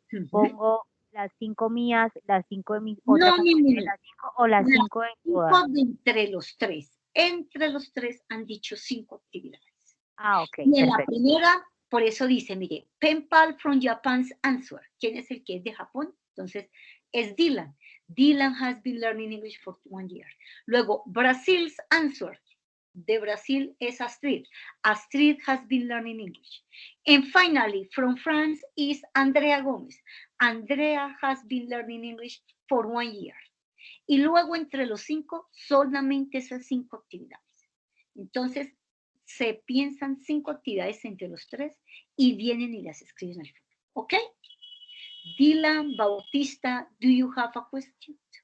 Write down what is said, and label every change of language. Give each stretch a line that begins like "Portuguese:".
Spanish: Pongo las 5 mías, las 5 de mis otras compañeras, las 5 o las 5 de todas. Entre los 3. Entre los 3 han dicho 5 actividades. Ah, ok. Y en la primera, por eso dice, mire,
English: pen pal from Japan's answer.
Spanish: ¿Quién es el que es de Japón? Entonces, es Dylan.
English: Dylan has been learning English for 1 year. Luego, Brazil's answer.
Spanish: De Brasil es Astrid.
English: Astrid has been learning English. And finally, from France is Andrea Gómez. Andrea has been learning English for 1 year.
Spanish: Y luego entre los 5, solamente esas 5 actividades. Entonces, se piensan 5 actividades entre los 3 y vienen y las escriben al foro. ¿Ok?
English: Dylan Bautista, do you have a question?